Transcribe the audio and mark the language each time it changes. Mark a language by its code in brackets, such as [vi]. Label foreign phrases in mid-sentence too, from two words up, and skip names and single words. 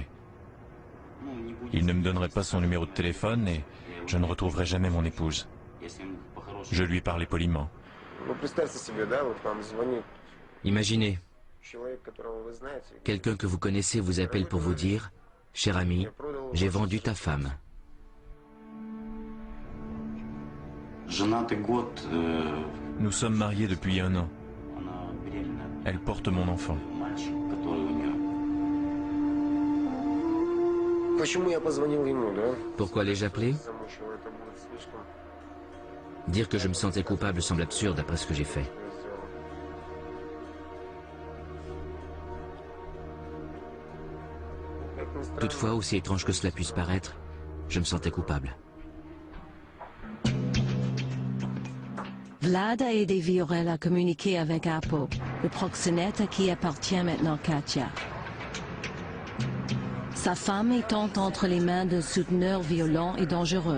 [fr] Il ne me donnerait pas son numéro de téléphone et je ne retrouverai jamais mon épouse. Je lui parlais poliment. [ru] Ну, представьте себе, да, вот вам звонит [fr] Imaginez, [ru] человек, которого вы знаете. и говорит, [fr] quelqu'un que vous connaissez vous appelle pour vous dire « Cher ami, j'ai vendu ta femme. [ru] Женатый год, [fr] Nous sommes mariés depuis 1 an. [ru] она беременна. [fr] Elle porte mon enfant. [ru] Мальчик, который у нее. Почему я позвонил ему, да? [fr] Pourquoi l'ai-je appelé ? [ru] Замучил, это будет слишком. [fr] Dire que je me sentais coupable semble absurde après ce que j'ai fait. [ru] Что я сделал. Как ни странно, [fr] Toutefois, aussi étrange que cela puisse paraître, je me sentais coupable. Vlad a aidé Viorel à communiquer avec Apo, le proxénète à qui appartient maintenant Katia. Sa femme étant entre les mains d'un souteneur violent et dangereux.